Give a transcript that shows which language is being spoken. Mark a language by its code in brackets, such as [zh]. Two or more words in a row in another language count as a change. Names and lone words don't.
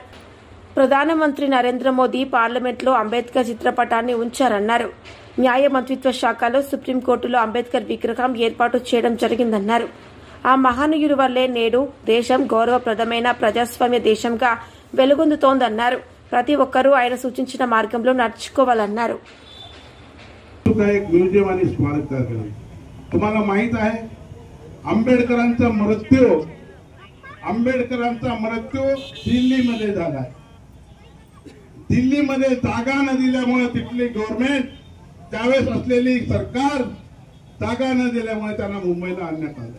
[te] ప్రధానమంత్రి నరేంద్ర మోదీ పార్లమెంట్లో అంబేద్కర్ చిత్రపటాన్ని ఉంచారన్నారు. న్యాయ మంత్రిత్వ శాఖలో సుప్రీంకోర్టులో అంబేద్కర్ విగ్రహం ఏర్పాటు చేయడం జరిగిందన్నారు. ఆ మహనీయుడి వల్లే నేడు దేశం గౌరవప్రదమైన ప్రజాస్వామ్య దేశంగా వెలుగొందుతోందన్నారు. ప్రతి ఒక్కరూ ఆయన సూచించిన మార్గంలో నడుచుకోవాలన్నారు. [mr] आंबेडकरांचा मृत्यू दिल्लीमध्ये झाला. दिल्लीमध्ये जागा न दिल्यामुळे तिथली गव्हर्नमेंट, त्यावेळेस असलेली सरकार जागा न दिल्यामुळे त्यांना मुंबईला आणण्यात आलं.